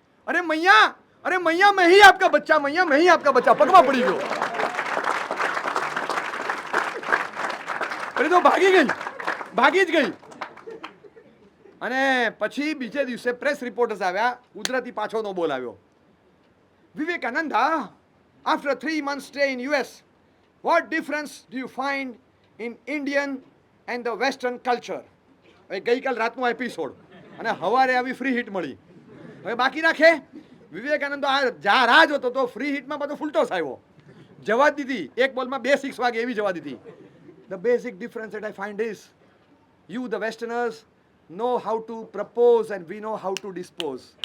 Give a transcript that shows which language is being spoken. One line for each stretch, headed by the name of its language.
Hindi: અરે મૈયા મેં હી આપકા બચ્ચા, મૈયા મેં હી આપકા બચ્ચા.
Gujarati: પગમાં પડી ગયો. તો ભાગી જ ગઈ. અને પછી બીજે દિવસે પ્રેસ રિપોર્ટર્સ આવ્યા, કુદરતી પાછો નો બોલાવ્યો.
English: Vivekananda, after 3 months stay in US, what difference do you find in Indian and the Western culture?
Gujarati: હવે ગઈકાલ રાતનો એપિસોડ, અને સવારે આવી ફ્રી હિટ મળી. હવે બાકી રાખે. વિવેકાનંદ આ રાહ જોતો તો ફ્રી હિટમાં બધો ફૂલટોસ આવ્યો. જવા દીધી, એક બોલમાં 2 6 વાગે એવી જવા દીધી.
English: The basic difference that I find is, you the Westerners know how to propose and we know how to dispose.